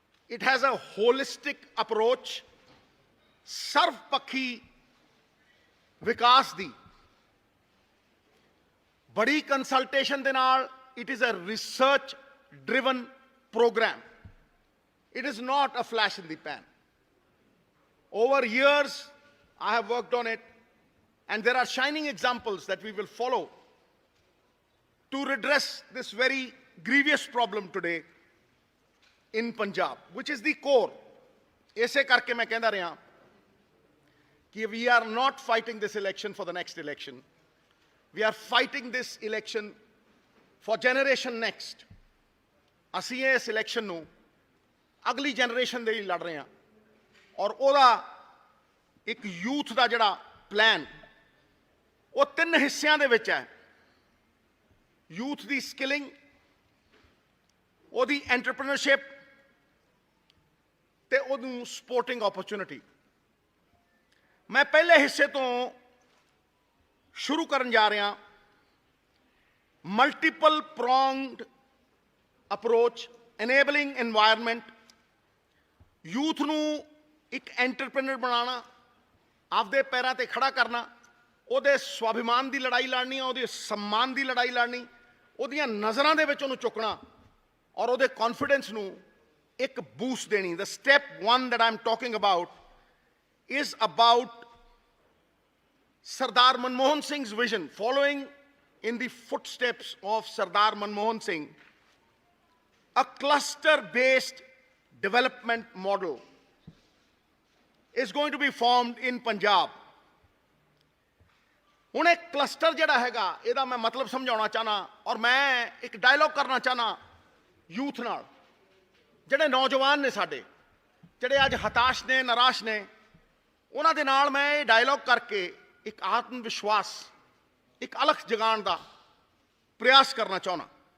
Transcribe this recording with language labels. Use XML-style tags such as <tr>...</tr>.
<en>it has a holistic approach,</en> <pa>ਸਰਵਪੱਖੀ ਵਿਕਾਸ ਦੀ ਬੜੀ consultation ਦੇ ਨਾਲ।</pa> <en>It is a research driven program. It is not a flash in the pan. Over years, I have worked on it, and there are shining examples that we will follow to redress this very grievous problem today in Punjab, which is the core.</en> <hi>ऐसे करके मैं कहता रहा कि</hi> <en>we are not fighting this election for the next election. We are fighting this election for generation next.</en> <pa>ਅਸੀਂ ਇਸ election ਨੂੰ ਅਗਲੀ ਜਨਰੇਸ਼ਨ ਦੇ ਲਈ ਲੜ ਰਹੇ ਹਾਂ ਔਰ ਉਹਦਾ ਇੱਕ ਯੂਥ ਦਾ ਜਿਹੜਾ ਪਲਾਨ ਉਹ 3 ਹਿੱਸਿਆਂ ਦੇ ਵਿੱਚ ਹੈ। ਯੂਥ ਦੀ ਸਕਿਲਿੰਗ, ਉਹਦੀ ਐਂਟਰਪ੍ਰੀਨਰਸ਼ਿਪ ਤੇ ਉਹਨੂੰ ਸਪੋਰਟਿੰਗ ਓਪਰਚੁਨਿਟੀ। ਮੈਂ ਪਹਿਲੇ ਹਿੱਸੇ ਤੋਂ ਸ਼ੁਰੂ ਕਰਨ ਜਾ ਰਿਹਾ।</pa> <en>multiple pronged approach, enabling environment,</en> <pa>youth ਨੂੰ ਇੱਕ ਐਂਟਰਪ੍ਰੀਨਰ ਬਣਾਉਣਾ, ਆਪਦੇ ਪੈਰਾਂ ਤੇ ਖੜਾ ਕਰਨਾ, ਉਹਦੇ ਸਵਾਭਿਮਾਨ ਦੀ ਲੜਾਈ ਲੜਨੀ, ਉਹਦੇ ਸਨਮਾਨ ਦੀ ਲੜਾਈ ਲੜਨੀ, ਉਹਦੀਆਂ ਨਜ਼ਰਾਂ ਦੇ ਵਿੱਚ ਉਹਨੂੰ ਚੁੱਕਣਾ ਔਰ ਉਹਦੇ ਕੌਨਫੀਡੈਂਸ ਨੂੰ ਇੱਕ ਬੂਸਟ ਦੇਣੀ।</pa> <en>The step 1 that I'm talking about is about Sardar Manmohan Singh's vision, following in the footsteps of Sardar Manmohan Singh. A cluster-based development model is going to be formed in Punjab.</en> <pa>ਹੁਣ ਇਹ cluster ਜਿਹੜਾ ਹੈਗਾ ਇਹਦਾ ਮੈਂ ਮਤਲਬ ਸਮਝਾਉਣਾ ਚਾਹਨਾ ਔਰ ਮੈਂ ਇੱਕ ਡਾਇਲੌਗ ਕਰਨਾ ਚਾਹਨਾ ਯੂਥ ਨਾਲ। ਜਿਹੜੇ ਨੌਜਵਾਨ ਨੇ ਸਾਡੇ, ਜਿਹੜੇ ਅੱਜ ਹਤਾਸ਼ ਨੇ, ਨਿਰਾਸ਼ ਨੇ, ਉਹਨਾਂ ਦੇ ਨਾਲ ਮੈਂ ਇਹ ਡਾਇਲੌਗ ਕਰਕੇ ਇੱਕ ਆਤਮ ਵਿਸ਼ਵਾਸ, ਇੱਕ ਅਲਖ ਜਗਾਉਣ ਦਾ ਪ੍ਰਯਾਸ ਕਰਨਾ ਚਾਹੁੰਦਾ।</pa>